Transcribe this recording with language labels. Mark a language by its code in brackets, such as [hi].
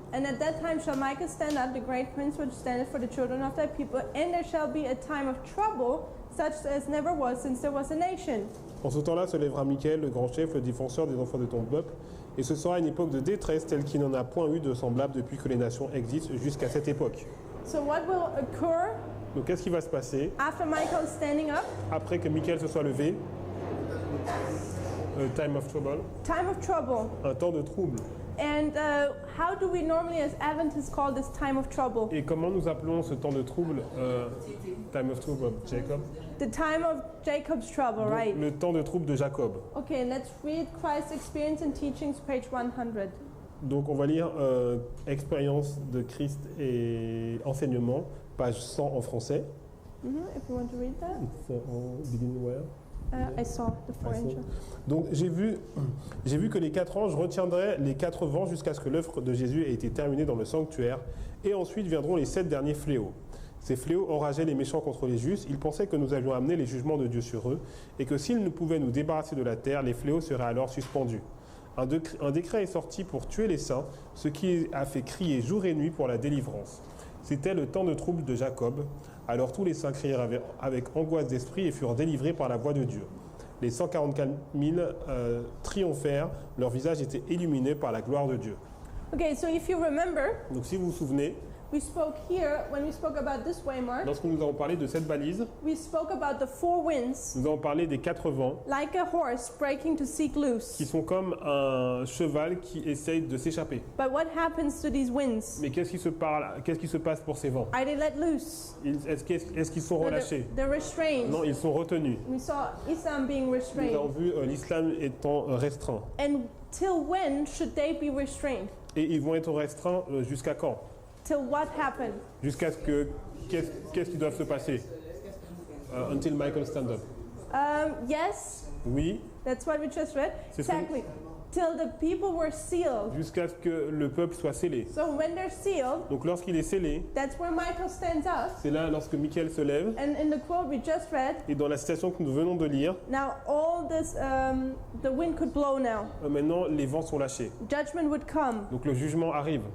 [en] and at that time shall Michael stand up, the great prince which standeth for the children of thy people, and there shall be a time of trouble, such as never was since there was a nation. [fr] en ce temps-là se lèvera Michael, le grand chef, le défenseur des enfants de ton peuple, et ce sera une époque de détresse telle qu'il n'en a point eu de semblable depuis que les nations existent jusqu'à cette époque. [en] So what will occur [fr] Donc qu'est-ce qui va se passer [en] after Michael standing up? [fr] après que Michael se soit levé? [en] Time of trouble, Time of trouble. [fr] un temps de trouble. [en] And how do we normally as Adventists call this time of trouble? [fr] Et comment nous appelons ce temps de trouble? [en] Time of trouble, Jacob. The time of Jacob's trouble, [fr] Donc, [en] right? [fr] le temps de trouble de Jacob. [en] Okay, let's read Christ's experience and teachings, page 100. [fr] Donc on va lire Expérience de Christ et enseignement, page 100 en français. [en] If you want to read that. Begin where? I saw the four I saw. angels. [fr] Donc j'ai vu que les 4 anges retiendraient les 4 vents jusqu'à ce que l'œuvre de Jésus ait été terminée dans le sanctuaire, et ensuite viendront les 7 derniers fléaux. Ces fléaux enrageaient les méchants contre les justes. Ils pensaient que nous avions amené les jugements de Dieu sur eux, et que s'ils ne pouvaient nous débarrasser de la terre, les fléaux seraient alors suspendus. Un décret est sorti pour tuer les saints, ce qui a fait crier jour et nuit pour la délivrance. C'était le temps de trouble de Jacob. Alors tous les saints crièrent avec angoisse d'esprit et furent délivrés par la voix de Dieu. Les 144 000 triomphèrent, leur visage était illuminé par la gloire de Dieu. [en] Okay, so if you remember, [fr] Donc si vous vous souvenez, [en] we spoke here, when we spoke about this waymark, [fr] lorsque nous avons parlé de cette balise, [en] we spoke about the four winds, [fr] nous avons parlé des 4 vents, [en] like a horse breaking to seek loose. [fr] qui sont comme un cheval qui essaye de s'échapper. [en] But what happens to these winds? [fr] Mais qu'est-ce qui se passe pour ces vents? [en] Are they let loose? [fr] Est-ce qu'ils sont [en] No, [fr] relâchés? [en] they're restrained. [fr] Non, ils sont retenus. [en] We saw Islam being [fr] Nous [en] restrained. [fr] avons vu l'islam étant restreint. [en] And till when should they be restrained? [fr] Et ils vont être restreints jusqu'à quand? [en] Till what happened? [fr] Jusqu'à ce que... Qu'est-ce qui doit se passer? [en] Until Michael stand up. Yes, [fr] Oui, [en] that's what we just read. [fr] C'est ce que- [en] Exactly. Till the people were sealed. [fr] jusqu'à ce que le peuple soit scellé. [en] So when they're sealed, [fr] Donc lorsqu'il est scellé, [en] that's where Michael stands up. [fr] c'est là lorsque Michael se lève. [en] And in the quote we just read, [fr] Et dans la citation que nous venons de lire, [en] now all this, the wind could blow now. [fr] maintenant les vents sont lâchés. [en] Judgment would come. [fr] Donc le jugement arrive.